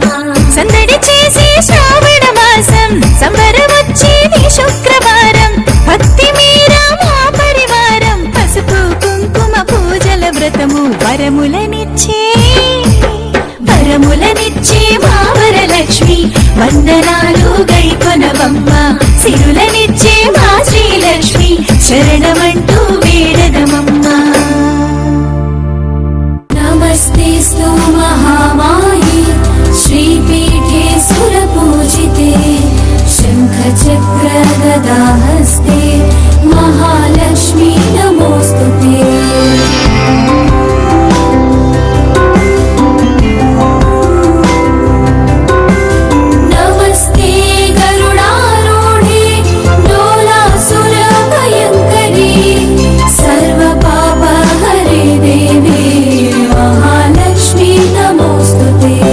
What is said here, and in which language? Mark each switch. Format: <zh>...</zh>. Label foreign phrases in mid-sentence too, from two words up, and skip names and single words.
<te>సందడి చేసే శ్రావణ మాసం సంబరమొచ్చేది శుక్రవారం భక్తి మీరా మా పరివారం పసుపు కుంకుమ పూజల వ్రతము వరములనిచ్చే మా వరలక్ష్మి వందనాలు గైకొనవమ్మ సిరులనిచ్చే మా శ్రీలక్ష్మి శరణమంటూ వేడదమమ్మ</te> <sa>नमस्तेस्तु महामाये श्रीपीठे सुरपूजिते शङ्खचक्रगदाहस्ते महालक्ष्मी नमोऽस्तुते नमस्ते गरुडारूढे डोलासुरभयङ्करी सर्वपापहरे देवी महालक्ष्मी नमोऽस्तुते</sa>